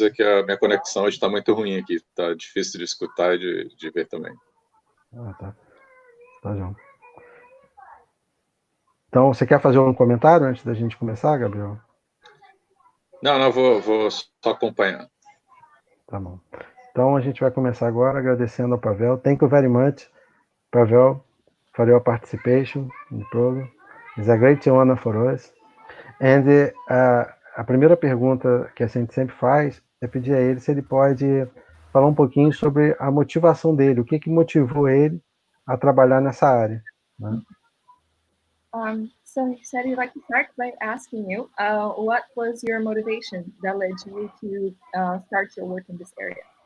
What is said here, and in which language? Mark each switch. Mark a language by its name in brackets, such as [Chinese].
[Portuguese] É que a minha conexão hoje está muito ruim aqui. Está difícil de escutar e de ver também. Tá. Tá, João. Então, você quer fazer um comentário antes da gente começar, Gabriel? Não, vou só acompanhar. Tá bom. Então, a gente vai começar agora agradecendo ao Pavel. [English] Thank you very much, Pavel, for your participation in the program. It's a great honor for us. [Portuguese] And a primeira pergunta que a gente sempre faz é pedir a ele se ele pode falar um pouquinho sobre a motivação dele, o que motivou ele a trabalhar nessa área, né? [English] So he said he'd like to start by asking you, what was your motivation that led you to start your work in this area?